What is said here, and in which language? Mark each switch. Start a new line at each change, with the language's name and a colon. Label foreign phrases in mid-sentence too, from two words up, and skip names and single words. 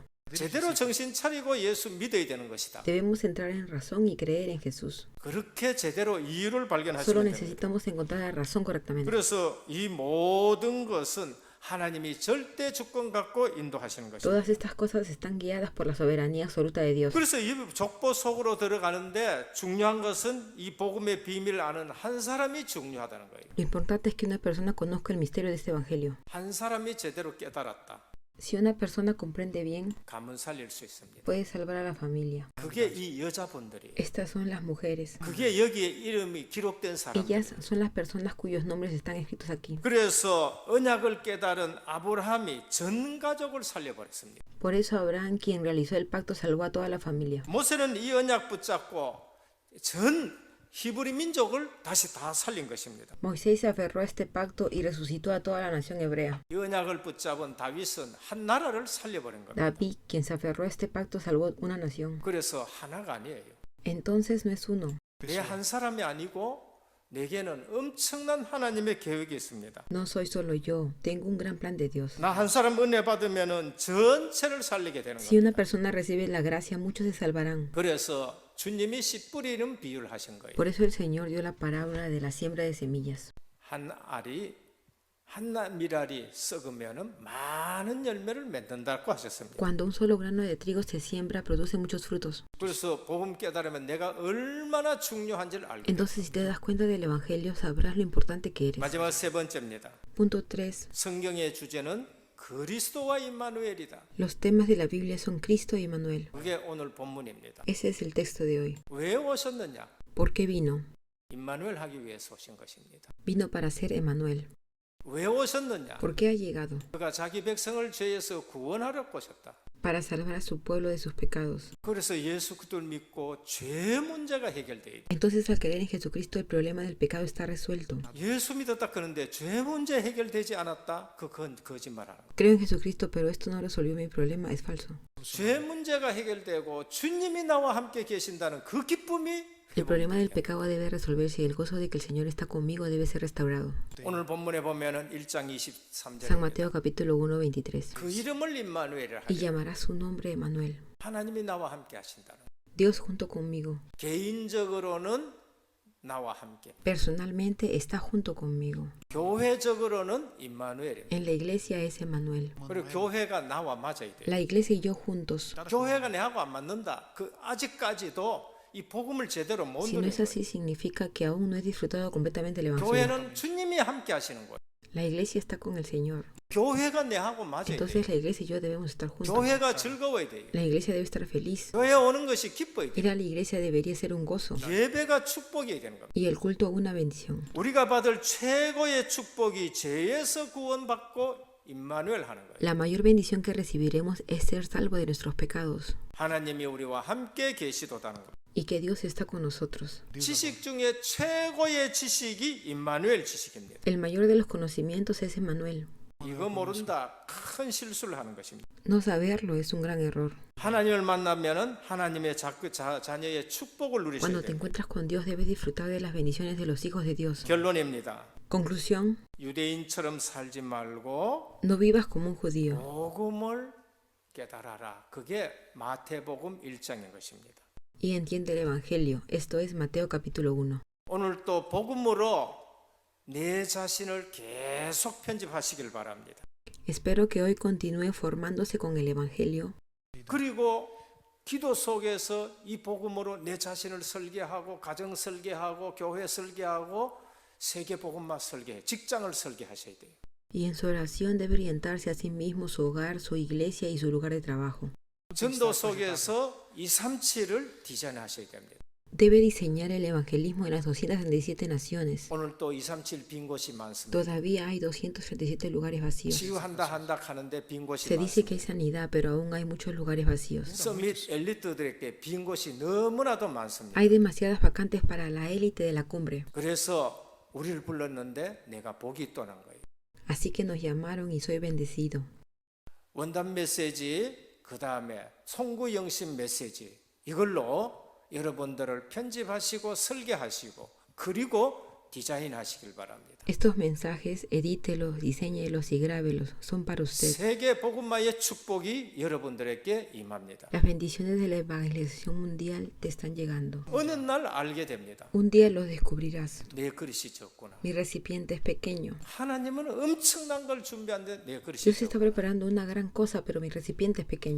Korean: 제대로 정신 차리고 예수 믿어야 되는 것이다.
Spanish: Debemos entrar en razón y creer en Jesús.
Korean: 그렇게 제대로 이유를
Spanish: Solo
Korean: 발견하시면 됩니다.
Spanish: necesitamos encontrar la razón correctamente.
Korean: 그래서 이 모든 것은 하나님이 절대 주권 갖고 인도하시는 것입니다.
Spanish: Todas estas cosas están guiadas por la soberanía absoluta de Dios.
Korean: 그래서 이 족보 속으로 들어가는데 중요한 것은 이 복음의 비밀을 아는 한 사람이 중요하다는 거예요.
Spanish: Lo importante es que una persona conozca el misterio de este evangelio.
Korean: 한 사람이 제대로 깨달았다.
Spanish: Si una persona comprende bien,
Korean: 가문 살릴 수 있습니다.
Spanish: puede salvar a la familia.
Korean: 그게 이 여자분들이.
Spanish: Estas son las mujeres.
Korean: 그게 여기에 이름이 기록된 사람.
Spanish: Ellas son las personas cuyos nombres están escritos aquí.
Korean: 그래서 언약을 깨달은 아브라함이 전 가족을 살려버렸습니다.
Spanish: Por eso Abraham, quien realizó el pacto, salvó a toda la familia.
Korean: 모세는 이 언약 붙잡고 전 히브리 민족을 다시 다 살린 것입니다.
Spanish: Moisés se aferró a este pacto y resucitó a toda la nación hebrea.
Korean: 이 언약을 붙잡은 다윗은 한 나라를 살려버린 겁니다.
Spanish: David, quien se aferró a este pacto, salvó una nación.
Korean: 그래서 하나가 아니에요.
Spanish: Entonces no es uno,
Korean: 내 한 사람이 아니고 내게는 엄청난 하나님의 계획이 있습니다.
Spanish: no soy solo yo, tengo un gran plan de Dios.
Korean: 나 한 사람 은혜 받으면은 전체를 살리게 되는
Spanish: Si una
Korean: 겁니다.
Spanish: persona recibe la gracia, muchos se salvarán.
Korean: 그래서 주님이 씨 뿌리는 비유를 하신 거예요.
Spanish: Por eso el Señor dio la parábola de la siembra de semillas.
Korean: 한 알이 한 밀알이 썩으면은 많은 열매를 맺는다고 하셨습니다.
Spanish: Cuando un solo grano de trigo se siembra, produce muchos frutos.
Korean: 그래서 복음 깨달으면 내가 얼마나 중요한지를 알게 돼요.
Spanish: Entonces, si te das cuenta del Evangelio, sabrás lo importante que eres.
Korean: 마지막 세 번째입니다.
Spanish: Punto 3.
Korean: 성경의 주제는 그리스도와 임마누엘이다.
Spanish: Los temas de la Biblia son Cristo y Emmanuel.
Korean: 그게 오늘 본문입니다.
Spanish: Ese es el texto de hoy.
Korean: 왜 오셨느냐?
Spanish: ¿Por qué vino?
Korean: 임마누엘 하기 위해서 오신 것입니다.
Spanish: Vino para ser Emmanuel.
Korean: 왜 오셨느냐?
Spanish: ¿Por qué ha llegado?
Korean: 그가 자기 백성을 죄에서 구원하려고 오셨다.
Spanish: Para salvar a su pueblo de sus pecados.
Korean: 그래서 예수 그리스도를 믿고 죄 문제가 해결돼 있다.
Spanish: Entonces, al creer en Jesucristo, el problema del pecado está resuelto.
Korean: 예수 믿었다 그러는데 죄 문제 해결되지 않았다? 그건 거짓말하는 거예요.
Spanish: Creo en Jesucristo, pero esto no resolvió mi problema. Es falso.
Korean: 죄 문제가 해결되고 주님이 나와 함께 계신다는 그 기쁨이
Spanish: El problema del pecado debe resolverse y el gozo de que el Señor está conmigo debe ser restaurado.
Korean: 오늘 본문에 보면은 1장 23절에
Spanish: San Mateo capítulo 1, 23.
Korean: 그 이름을 임마누엘이라
Spanish: Y
Korean: 하죠.
Spanish: llamará su nombre Emmanuel.
Korean: 하나님이 나와 함께 하신다는 거예요.
Spanish: Dios junto conmigo.
Korean: 개인적으로는 나와 함께,
Spanish: Personalmente está junto conmigo.
Korean: 교회적으로는 임마누엘입니다.
Spanish: En la iglesia es Emmanuel.
Korean: 그리고 교회가 나와 맞아야 돼요.
Spanish: La iglesia y yo juntos.
Korean: 교회가 내하고 안 맞는다. 그 아직까지도 이 복음을 제대로 못
Spanish: Si no
Korean: 누리는
Spanish: es así, significa que aún no he disfrutado completamente el
Korean: 거예요.
Spanish: Evangelio.
Korean: 교회는 주님이 함께 하시는 거예요.
Spanish: La iglesia está con el Señor.
Korean: 교회가 내하고 맞아야 돼요.
Spanish: Entonces la iglesia y yo debemos estar juntos.
Korean: 교회가 즐거워야 돼요.
Spanish: La iglesia debe estar feliz.
Korean: 교회 오는 것이 기뻐야 돼요.
Spanish: Ir a la iglesia debería ser un gozo.
Korean: 예배가 축복이어야 되는 겁니다.
Spanish: Y el culto una bendición.
Korean: 우리가 받을 최고의 축복이 죄에서 구원받고 임마누엘 하는 거예요.
Spanish: La mayor bendición que recibiremos es ser salvo de nuestros pecados.
Korean: 하나님이 우리와 함께 계시도다는 겁니다.
Spanish: Y que Dios está con nosotros.
Korean: 지식 중에 최고의 지식이 임마누엘 지식입니다.
Spanish: El mayor de los conocimientos es Emmanuel.
Korean: 이거 모른다 큰 실수를 하는 것입니다.
Spanish: No saberlo es un gran error.
Korean: 하나님을 만나면은 하나님의 자녀의 축복을 누리셔야
Spanish: Cuando te
Korean: 됩니다.
Spanish: encuentras con Dios, debes disfrutar de las bendiciones de los hijos de Dios.
Korean: 결론입니다.
Spanish: Conclusión,
Korean: 유대인처럼 살지 말고
Spanish: no vivas como un judío.
Korean: 복음을 깨달아라. 그게 마태복음 1장인 것입니다.
Spanish: Y entiende el Evangelio. Esto es Mateo capítulo 1.
Korean: 오늘 또 복음으로 내 자신을 계속 편집하시길 바랍니다.
Spanish: Espero que hoy continúe formándose con el Evangelio
Korean: 그리고 기도 속에서 이 복음으로 내 자신을 설계하고 가정 설계하고 교회 설계하고 세계 복음만 설계해 직장을 설계하셔야 돼요.
Spanish: y en su oración debe orientarse a sí mismo, su hogar, su iglesia y su lugar de trabajo.
Korean: 전도 속에서 237을 디자인하셔야 됩니다.
Spanish: Debe diseñar el evangelismo en las 237 naciones.
Korean: 오늘 또 237 빈 곳이 많습니다.
Spanish: Todavía hay 237 lugares vacíos.
Korean: 치유한다 하는데 빈 곳이
Spanish: Se dice
Korean: 많습니다.
Spanish: que hay sanidad, pero aún hay muchos lugares vacíos.
Korean: 서밋 엘리트들에게 빈 곳이 너무나도 많습니다.
Spanish: Hay demasiadas vacantes para la élite de la cumbre.
Korean: 그래서 우리를 불렀는데 내가 복이 또 난 거예요.
Spanish: Así que nos llamaron y soy bendecido.
Korean: 원단 메시지, 그 다음에 송구 영신 메시지 이걸로 여러분들을 편집하시고 설계하시고 그리고 디자인하시길 바랍니다.
Spanish: Estos mensajes, edítelos, diseñelos y grábelos. Son para usted.
Korean: 세계 복음화의 축복이 여러분들에게 임합니다.
Spanish: Las bendiciones de la evangelización mundial te están llegando.
Korean: 어느 날 알게 됩니다.
Spanish: Un día los descubrirás.
Korean: 내 그릇이 적구나.
Spanish: Mi recipiente es pequeño.
Korean: 하나님은 엄청난 걸 준비한데 내 그릇이
Spanish: Dios está
Korean: 적구나.
Spanish: preparando una gran cosa, pero mi recipiente es pequeño.